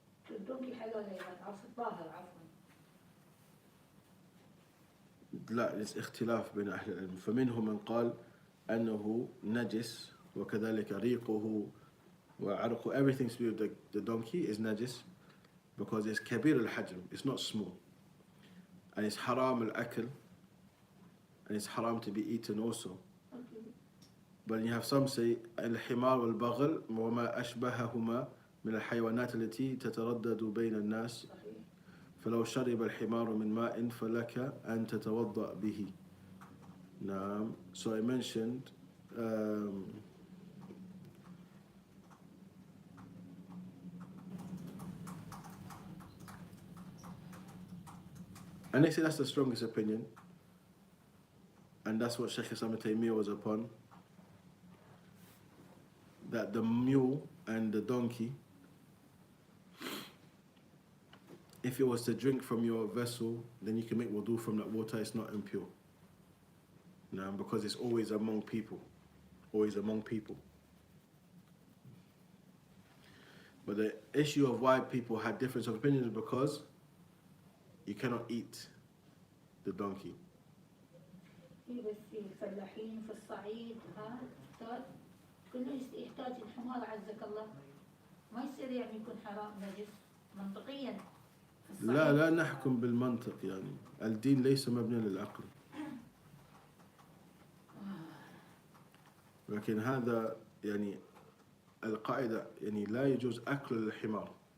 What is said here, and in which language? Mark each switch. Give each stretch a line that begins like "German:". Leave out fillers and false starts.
Arabic: الدونكي حلال أيضا عصر طاهر عفوا. لا
English: it's
Arabic: اختلاف بين أهل العلم فمنهم من قال أنه نجس وكذلك ريقه وعرقه,
English: everything to do with the donkey is najis because it's
Arabic: كبير الحجم,
English: it's not small, and it's haram al-akl, and it's haram to be eaten also. But you have some say
Arabic: الحمار والبغل وما أشبههما من الحيوانات التي تتردد بين الناس فلو شرب الحمار من ماء فلك أن تتوضأ به. نعم.
English: So I mentioned And they say that's the strongest opinion, and that's what Sheikh Islam Ibn Taymiyyah was upon, that the mule and the donkey, if it was to drink from your vessel, then you can make wudu from that water, it's not impure. No, because it's always among people. Always among people. But the issue of why people had difference of opinion is because you cannot eat the donkey.
Arabic: بس في الفلاحين في الصعيد ها يحتاج كله يحتاج الحمار عزك الله ما يصير يعني يكون حرام نجس منطقيا في الصعيد. لا نحكم بالمنطق يعني الدين ليس مبني للعقل لكن هذا يعني القاعدة يعني لا يجوز أكل الحمار